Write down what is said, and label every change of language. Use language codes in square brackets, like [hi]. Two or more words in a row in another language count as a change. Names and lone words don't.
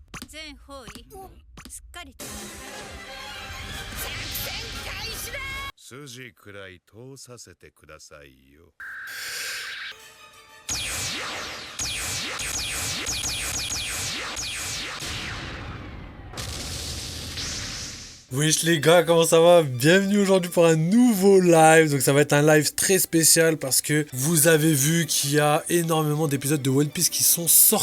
[ja] 全方位すっかりと筋くらい通させてくださいよ。 [fr] Wesh les gars, comment ça va? Bienvenue aujourd'hui pour un nouveau live. Donc ça va être un live très spécial parce que vous avez vu qu'il y a énormément d'épisodes de One Piece qui sont sortis.